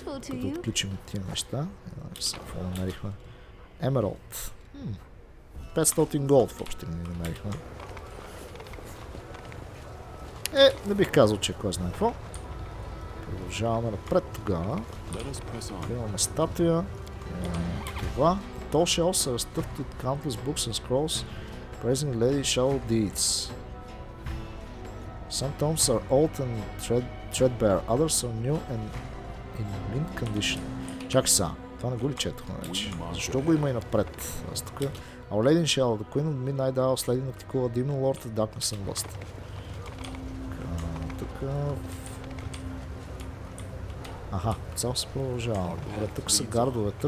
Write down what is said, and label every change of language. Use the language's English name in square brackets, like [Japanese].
[Bulgarian] Да отключим тия неща. Какво намерихме? Емералд. 500 голд в общи ни намерихме. Не бих казал, че кой знае какво. Продължаваме напред тогава. Имаме статуя. Това. [English] Tall shelves are stuffed with countless books and scrolls praising lady shallow deeds. Some tomes are old and threadbare, others are new and in mint condition. [Bulgarian] Чакай сега, това не го ли четохме вече? Защо го има и напред? Аз тук... [English] Our Lady in Shallow, the Queen of Midnight Isles, Lady Nocticula, Demon Lord of Darkness and Lust. [Bulgarian] Тук... Аха, цяло се продължава. Добре, тук са гардовете.